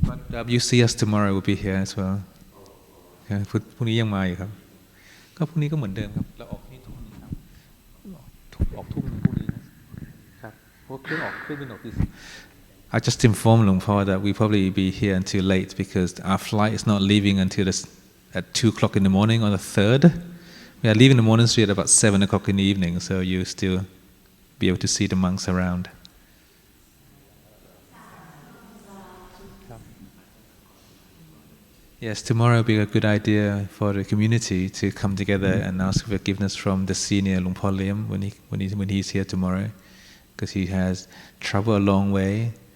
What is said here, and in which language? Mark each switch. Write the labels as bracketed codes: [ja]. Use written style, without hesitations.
[en] But you see us tomorrow, we'll be here as well. [th] พรุ่งนี้ยังมาอยู่ครับก็พรุ่งนี้ก็เหมือนเดิมครับเราออกนี่ทุ่มนึงครับออกทุ่มนึงพรุ่งนี้นะครับเพราะเครื่องบินออกตี [en] I just informed Luang Por that we probably be here until late because our flight is not leaving until at 2:00 in the morning on the 3rd. We are leaving the monastery at about 7:00 in the evening, so you still be able to see the monks around. Yes, tomorrow will be a good idea for the community to come together and ask forgiveness from the senior Luang Por Liem when he's here tomorrow, because he has traveled a long way.